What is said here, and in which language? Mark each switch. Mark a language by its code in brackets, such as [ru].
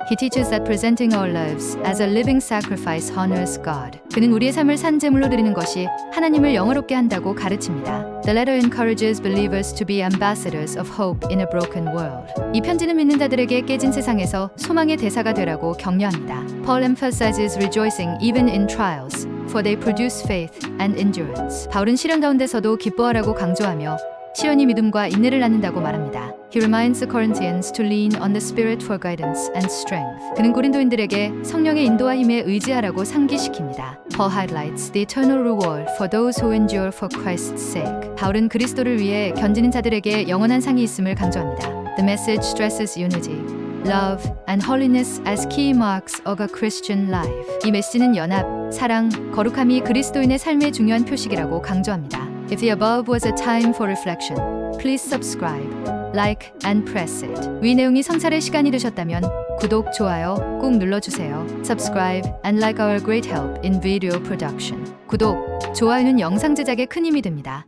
[en] He teaches that presenting our lives as a living sacrifice honors God. [ko] 그는 우리의 삶을 산 제물로 드리는 것이 것이 하나님을 영어롭게 한다고 가르칩니다. [en] The letter encourages believers to be ambassadors of hope in a broken world. [ko] 이 편지는 믿는 자들에게 깨진 세상에서 소망의 대사가 되라고 격려합니다. [en] Paul emphasizes rejoicing even in trials, for they produce faith and endurance. [ko] 바울은 시련 가운데서도 기뻐하라고 강조하며 시련이 믿음과 인내를 낳는다고 말합니다. [en] He reminds the Corinthians to lean on the Spirit for guidance and strength. [ko] 그는 고린도인들에게 성령의 인도와 힘에 의지하라고 상기시킵니다. [en] Paul highlights the eternal reward for those who endure for Christ's sake. [ko] 바울은 그리스도를 위해 견디는 자들에게 영원한 상이 있음을 강조합니다. [en] The message stresses unity, love, and holiness as key marks of a Christian life. [ko] 이 메시지는 연합, 사랑, 거룩함이 그리스도인의 삶의 중요한 표식이라고 강조합니다. [en] If the above was a time for reflection, please subscribe, like, and press it. [ko] 위 내용이 성찰의 시간이 되셨다면 구독, 좋아요 꼭 눌러주세요. [en] Subscribe and like our great help in video production. [ko] 구독, 좋아요는 영상 제작에 큰 힘이 됩니다.